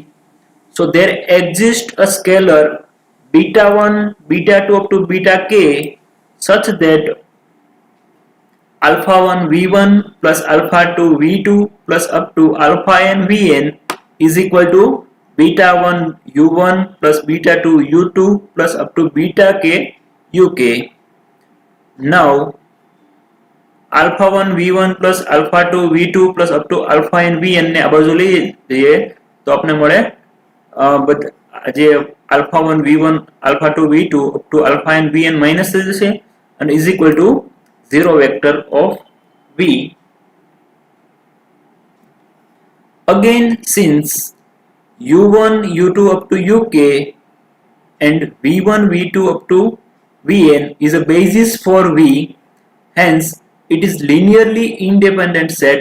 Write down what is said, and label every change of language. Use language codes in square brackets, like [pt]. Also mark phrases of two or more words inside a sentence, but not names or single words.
[en] So there exists a scalar beta 1, beta 2 up to beta k such that alpha 1 V1 plus alpha 2 V2 plus up to alpha n Vn is equal to beta 1 U1 plus beta 2 U2 plus up to beta k UK. Now alpha 1 V1 plus alpha 2 V2 plus up to alpha n Vn [gu] ને આ બાજુ લઈએ તો આપણે મળે જે [en] alpha 1 V1 alpha 2 V2 up to alpha n Vn minus [gu] થઈ જશે [en] and is equal to 0 vector of V. Again, since U1 U2 up to UK and V1 V2 up to Vn is a basis for V, hence it is linearly independent set.